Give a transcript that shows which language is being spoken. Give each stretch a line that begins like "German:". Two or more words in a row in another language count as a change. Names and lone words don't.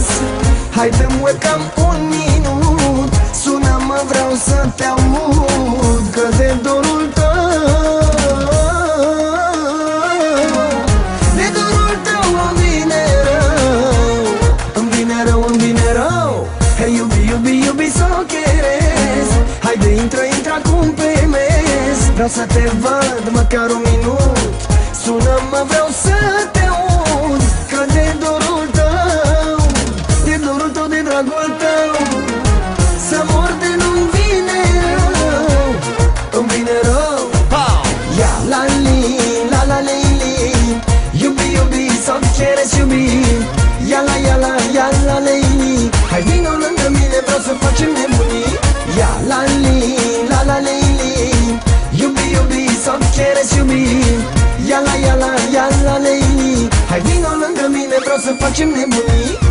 Romanian: Hai pe webcam un minut, sună-mă, vreau să te aud, că de dorul tău, de dorul tău îmi vine rău, îmi vine rău.
Spanish: Hey, yubi, so quieres,
Romanian: haide intră acum pe mes. Vreau să te văd măcar un minut, sună-mă, vreau să te aud, că de dorul tău, de dorul tău, de dragul tău, să mor de nu-mi vine rău, îmi vine rău.
Arabic: يا لا ليلي, yubi,
Spanish: so quieres,
Arabic: yubi. يا لا ليلي,
Romanian: hai vino lângă mine, vreau să facem nebunii.
Arabic: يا لا ليلي, yubi,
Spanish: so quieres,
Arabic: yubi. يا لا ليلي,
Romanian: hai vino lângă mine, vreau să facem nebunii.